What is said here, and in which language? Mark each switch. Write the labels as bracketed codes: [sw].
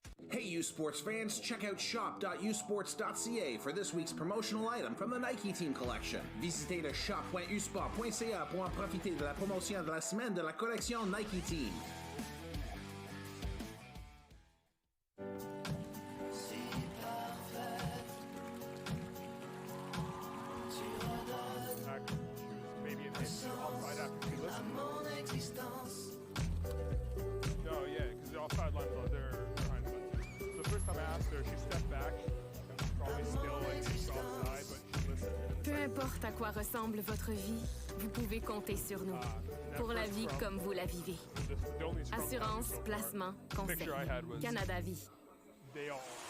[en] Hey, U Sports fans, check out shop.usports.ca for this week's promotional item from the Nike Team Collection. [fr] Visitez le shop.usport.ca pour en profiter de la promotion de la semaine de la collection Nike Team. [en] Maybe an inch offside after she listened. No, yeah, because the offside line was they're trying to listen. So the first time I asked her, she stepped back, and was probably still like she's offside, but she listened. [fr] Peu importe à quoi ressemble votre vie, vous pouvez compter sur nous. Pour la vie comme vous la vivez. Assurance, placement, conseil. Canada Vie. [en] They all.